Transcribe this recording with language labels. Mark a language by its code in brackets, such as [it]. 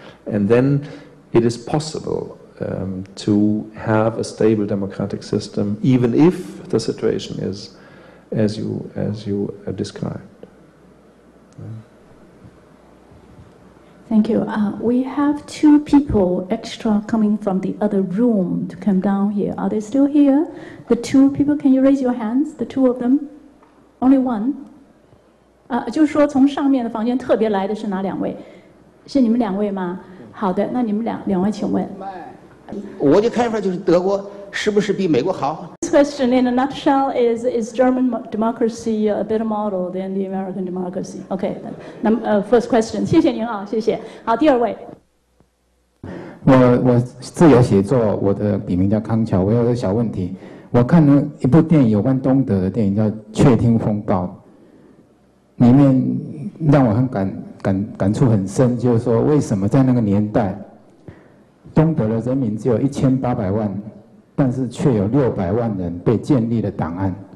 [en] And then it is possible to have a stable democratic system, even if the situation is as you described. Thank you. We have 2 people extra coming from the other room to come down here. Are they still here? The 2 people, can you raise your hands? The 2 of them? Only one? [zh] 就是说从上面的房间特别来的是哪2位？是你们2位吗？好的，那你们两位请问。我的看法就是德国是不是比美国好？ [en] This question in a nutshell is German democracy a better model than the American democracy? Okay, first question. [zh] 谢谢您啊，谢谢。好，第2位。我自由写作，我的笔名叫康桥。我有个小问题，我看了一部电影，有关东德的电影叫《窃听风暴》，里面让我很感触很深，就是说为什么在那个年代，东德的人民只有1800万，但是却有600万人被建立了档案，